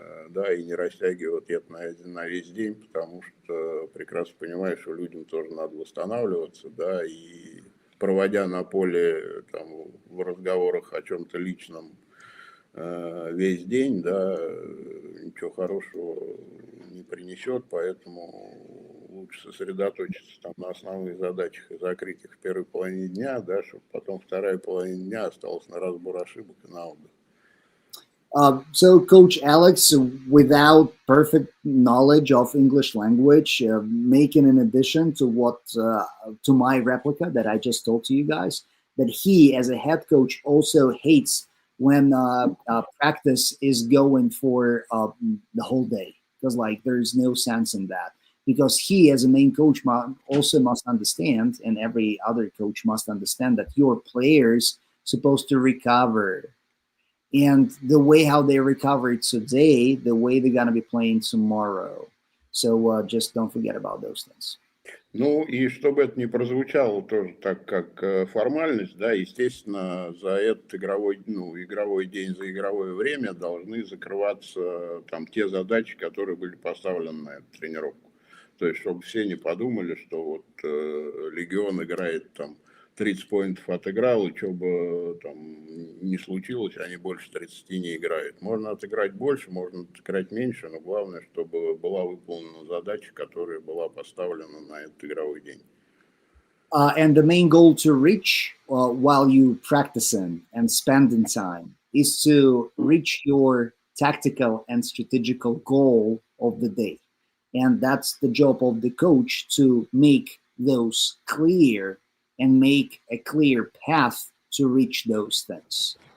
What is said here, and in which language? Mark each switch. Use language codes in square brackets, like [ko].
[ru] да, и не растягивать это на весь день, потому что прекрасно понимаю, что людям тоже надо восстанавливаться, да, и проводя на поле там, в разговорах о чем-то личном весь день, да, ничего хорошего не принесет, поэтому лучше сосредоточиться там на основных задачах и закрыть их в первой половине дня, да, чтобы потом вторая половина дня осталась на разбор ошибок и на отдых. [en] So, Coach Alex, without perfect knowledge of English language, making an addition to what to my replica that I just told to you guys, that he, as a head coach, also hates when practice is going for the whole day, because like there's no sense in that. Because he, as a main coach, also must understand, and every other coach must understand, that your players supposed to recover. And the way how they recover today, the way they're going to be playing tomorrow. So just don't forget about those things. [ru] Ну и чтобы это не прозвучало тоже так, как формальность, да, естественно, за этот игровой день, за игровое время должны закрываться там те задачи, которые были поставлены на эту тренировку. То есть, чтобы все не подумали, что вот Легион играет там 30 поинтов отыграл, и что бы там не случилось, они больше 30 не играют. Можно отыграть больше, можно отыграть меньше, но главное, чтобы была выполнена задача, которая была поставлена на этот игровой день. [en] And the main goal to reach while you practicing and spending time is to reach your tactical and strategical goal of the day. And that's the job of the coach, to make those clear and make a clear path to reach those things.